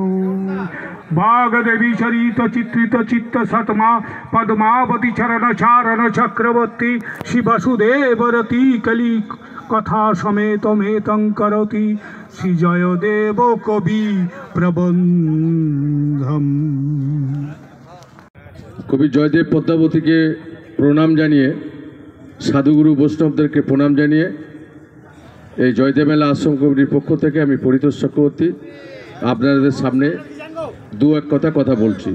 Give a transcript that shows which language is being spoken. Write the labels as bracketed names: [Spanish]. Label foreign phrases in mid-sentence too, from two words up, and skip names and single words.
[Sanskrit] बागदेवी चरित चित्रित चित्त सतमा पद्मावती चरण चारण चक्रवर्ती शिवसुदेवरती कली कथा समेतमेतं करोति श्री जयदेव कवि प्रबंधम। [Bangla] কবি জয়দেব পদ্মাবতীকে প্রণাম জানিয়ে, সাধুগুরু বৈষ্ণবদেরকে প্রণাম জানিয়ে এই জয়দেব মেলা আশ্রম কমিটির পক্ষ থেকে আমি পরিতোষ চক্রবর্তী আপনাদের সামনে দু এক কথা বলছি।